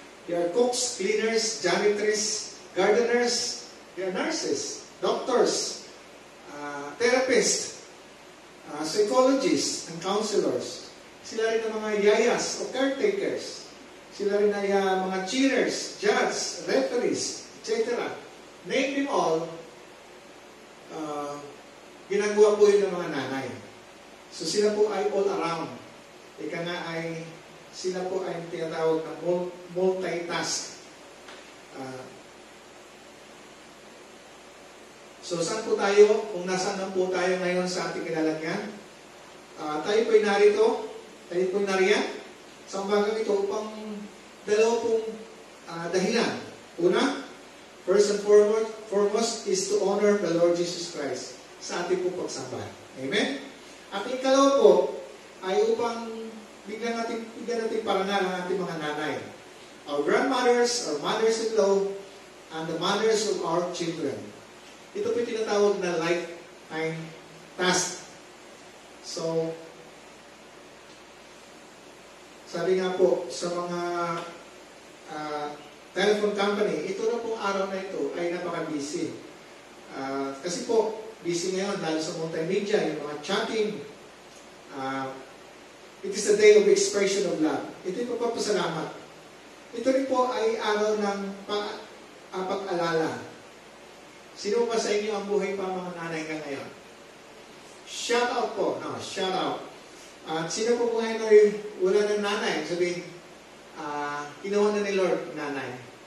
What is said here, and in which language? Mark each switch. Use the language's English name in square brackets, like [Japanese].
[English] They are cooks, cleaners, janitors, gardeners, they are nurses, doctors, therapists, psychologists, and counselors. [Filipino] Sila rin ang mga yayas o caretakers. Sila rin ay mga cheerers, judges, referees, etc. [English] Name them all, [Filipino] ginagawa po yun ng mga nanay. So sila po ay [English] all around. [Filipino] Ika nga ay, sila po ay tinatawag na multitask. So saan po tayo? Kung nasaan lang po tayo ngayon sa ating kinalagyan? Tayo po'y narito. Tayo po'y nariyan. Sa umagang ito upang dalawa pong dahilan. [English] Una, first and foremost is to honor the Lord Jesus Christ [Filipino] sa ating pong pagsamba. [English] Amen? [Filipino] At ikalawa po ay upang bigyan natin parangal ang ating mga nanay. [English] Our grandmothers, our mothers-in-law, and the mothers of our children. [Filipino] Ito po tinatawag na lifetime task. So, sabi nga po sa mga telephone company, ito na pong araw na ito ay napaka-busy. Kasi po, busy ngayon dahil sa multimedia, yung mga chatting. [English] It is a day of expression of love. [Filipino] Ito yung pagpapasalamat. Ito rin po ay araw ng pag-alala. Sino ba sa inyo ang buhay pa mga nanay ka ngayon? Shout out po. No, shout out. At sino po buhay na wala ng nanay? Sabihin, kinuha na ni Lord nanay.